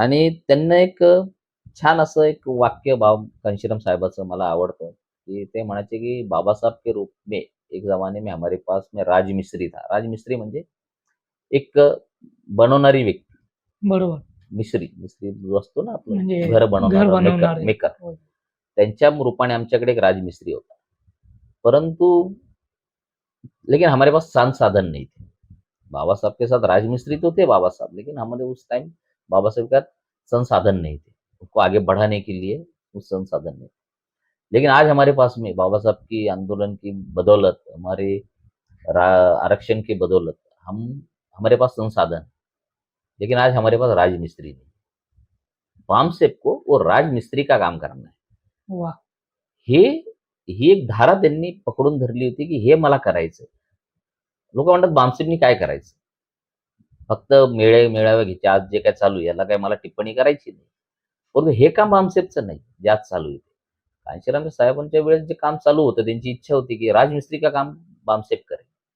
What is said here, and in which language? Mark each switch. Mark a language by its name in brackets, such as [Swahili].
[Marathi] आणि त्यांना एक छान असं एक वाक्य घनश्याम साहेबाचं मला आवडतं, की ते म्हणायचे, की [Hindi] "बाबासाहेब के रूप में एक जमाने में हमारे पास में राजमिस्त्री था." [Marathi] राजमिस्त्री म्हणजे एक बनवणारी व्यक्ती. बरोबर. मिस्त्री जो असतो ना आपलं म्हणजे घर घर बनवणारा मेकर बनवणारे. [English] Maker. [Marathi] हो. त्यांच्या रूपाने आमच्याकडे एक राजमिस्त्री होता. [Hindi] परंतु लेकिन हमारे पास संसाधन नहीं थे. बाबा साहब के साथ राजमिस्त्री तो थे बाबा साहब, लेकिन हमारे उस टाइम बाबा साहब के साथ संसाधन नहीं थे. उसको आगे बढ़ाने के लिए वो संसाधन नहीं थे. लेकिन आज हमारे पास में बाबा साहब की आंदोलन की बदौलत, हमारे आरक्षण की बदौलत हम हमारे पास संसाधन, लेकिन आज हमारे पास राजमिस्त्री नहीं. बामसेप को वो राजमिस्त्री का काम करना है. [Marathi] वा. हे ही एक धारा त्यांनी पकडून धरली होती की हे मला करायचं. लोक म्हणतात बामसेपनी काय करायचं, फक्त मेळावे घ्यायचे, आज जे काय चालू आहे याला काय मला टिप्पणी करायची नाही. परंतु हे काम बामसेपचं नाही जे आज चालू आहे. कांशीराम साहेबांच्या वेळेस जे काम चालू होतं त्यांची इच्छा होती की [Hindi] राजमिस्त्री का काम [Marathi] बामसेप करेल.